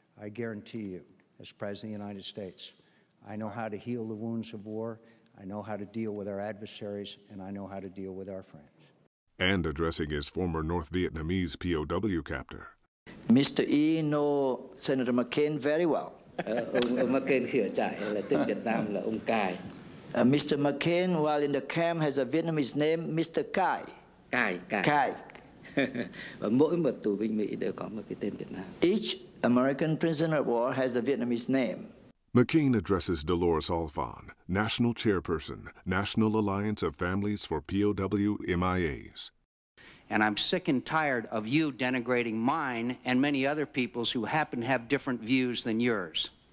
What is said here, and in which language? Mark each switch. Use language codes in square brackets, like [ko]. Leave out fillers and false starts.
[en] I guarantee you, as President of the United States, I know how to heal the wounds of war, I know how to deal with our adversaries, and I know how to deal with our friends. And addressing his former North Vietnamese POW captor. Mr. E know Senator McCain very well. [vi] Ông McCain khi ở trại là tên Việt Nam là ông Cài. [en] Mr. McCain, while in the camp, has a Vietnamese name, Mr. Cai. [vi] Cài. Và mỗi một tù binh Mỹ đều có một cái tên Việt Nam. [en] Each American prisoner of war has a Vietnamese name. McCain addresses Dolores Alfon, National Chairperson, National Alliance of Families for POW MIAs. And I'm sick and tired of you denigrating mine and many other people's who happen to have different views than yours.